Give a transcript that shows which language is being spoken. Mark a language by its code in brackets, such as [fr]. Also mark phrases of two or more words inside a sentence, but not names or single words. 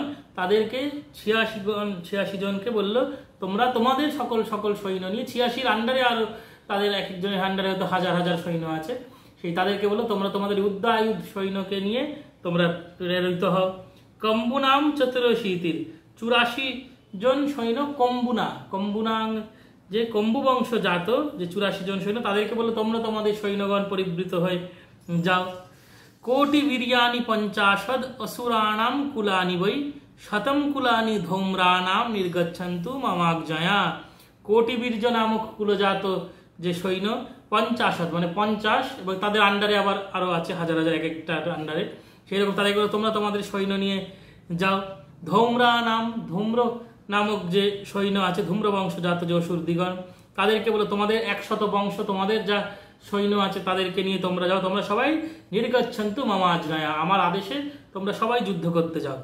[bn] তাদেরকে 86 জনকে বলল, তোমরা তোমাদের সকল সৈন্য নিয়ে, 86 আন্ডারে আরো তাদের এক একজনের আন্ডারে হয়তো হাজার হাজার সৈন্য আছে, সেই তাদেরকে বললো তোমরা তোমাদের উদায়ুধ সৈন্যকে নিয়ে তোমরা প্রেরিত হও। [sa] কম্বুনাম চতুরশীতির, [bn] 84 জন সৈন্য কম্বুনাং যে কম্বু বংশ জাত যে 84 জন সৈন্য, তাদেরকে বললো তোমরা তোমাদের সৈন্যগণ পরিবৃত হয়ে যাও। [sa] কোটি বীর্যানি 50 অসুরাণাম কুলানি বৈ শতম কুলানি ধৌম্রানাম নির্গচ্ছন্তু মামাগ্জয়া। [bn] কোটি বীর্য নামক কুলজাত যে সৈন্য 50 মানে 50, এবং তাদের আন্ডারে আবার আরো আছে হাজার হাজার এক একটা আন্ডারে, সেরকম তাদেরকে তোমরা তোমাদের সৈন্য নিয়ে যাও। ধূম্র নামক যে সৈন্য আছে, ধূম্র বংশজাত যে অসুর দিগণ, তাদেরকে বলো তোমাদের 100 বংশ, তোমাদের যা সৈন্য আছে তাদেরকে নিয়ে তোমরা যাও, তোমরা সবাই [sa] নির্গচ্ছন্তু মামাজ্ঞয়া, [bn] আমার আদেশে তোমরা সবাই যুদ্ধ করতে যাও।